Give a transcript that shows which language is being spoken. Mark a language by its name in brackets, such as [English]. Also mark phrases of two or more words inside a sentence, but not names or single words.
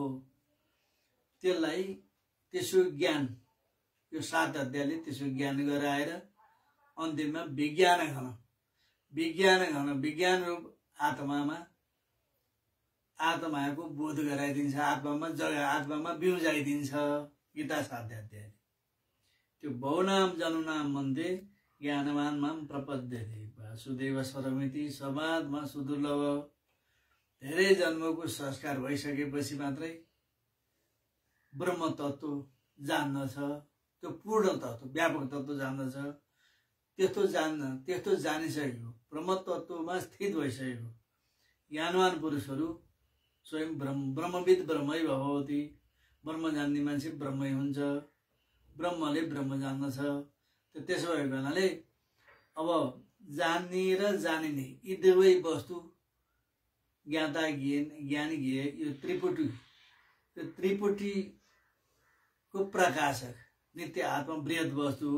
[Nepali] त्यसलाई त्यसो ज्ञान, यो 7 अध्यायले त्यसो ज्ञान गराएर अन्तिममा विज्ञान विज्ञान रूप आत्माको बोध गराइदिन्छ। आत्मामा बिउजाइदिन्छ गीता 7 अध्यायले। [Sanskrit] त्यो बहुनाम जनुनाम मध्ये ज्ञानवान माम प्रपद्यते वासुदेव स्वरमिति समाजमा सुदुर्लभ। [Nepali] धेरै जन्मको संस्कार भइसकेपछि मात्रै ब्रह्म तत्त्व जान्दछ। त्यो पूर्ण तत्त्व, व्यापक तत्त्व जान्दछ। त्यस्तो जानिसकेको, ब्रह्म तत्त्वमा स्थित भइसकेको ज्ञानवान पुरुषहरू स्वयं [Sanskrit] ब्रह्मविद ब्रह्मै भवति। [Nepali] ब्रह्म जान्ने मान्छे ब्रह्मै हुन्छ। ब्रह्मले ब्रह्म जान्दछ। त्यसो भएको हुनाले अब जान्ने र जानिने यी दुवै वस्तु ज्ञाता ज्ञानी ज्ञेय यो त्रिपुटीको प्रकाशक नित्य आत्मा बृहत वस्तु हो।